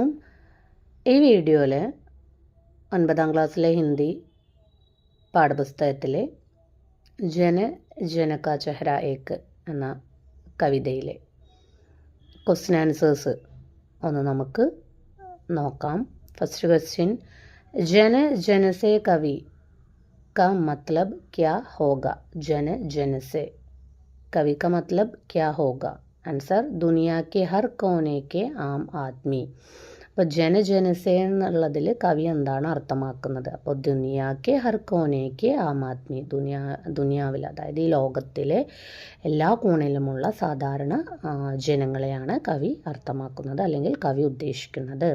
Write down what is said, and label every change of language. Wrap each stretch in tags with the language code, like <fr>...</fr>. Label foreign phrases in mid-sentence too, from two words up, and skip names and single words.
<ml>ഈ വീഡിയോയിൽ 9ാം ക്ലാസ്സിലെ ഹിന്ദി പാഠപുസ്തകത്തിലെ ജന ജന കാ ചെഹ്റ ഏക് എന്ന കവിതയിലെ</ml> <en>question answers</en> <ml>ഒന്ന് നമുക്ക് നോക്കാം.</ml> <en>first question,</en> <hi>जन जन से कवि का मतलब क्या होगा? जन जन से कवि का मतलब क्या होगा? ആൻസർ, ദുനിയ के हर कोने के आम आदमी.</hi> <ml>അപ്പോൾ ജനജനസെ എന്നുള്ളതിൽ കവി എന്താണ് അർത്ഥമാക്കുന്നത്? അപ്പോൾ</ml> <hi>दुनिया के हर कोने के आम आदमी,</hi> <ml>ദുനിയാവിൽ അതായത് ഈ ലോകത്തിലെ എല്ലാ കോണിലുമുള്ള സാധാരണ ജനങ്ങളെയാണ് കവി അർത്ഥമാക്കുന്നത് അല്ലെങ്കിൽ കവി ഉദ്ദേശിക്കുന്നത്.</ml>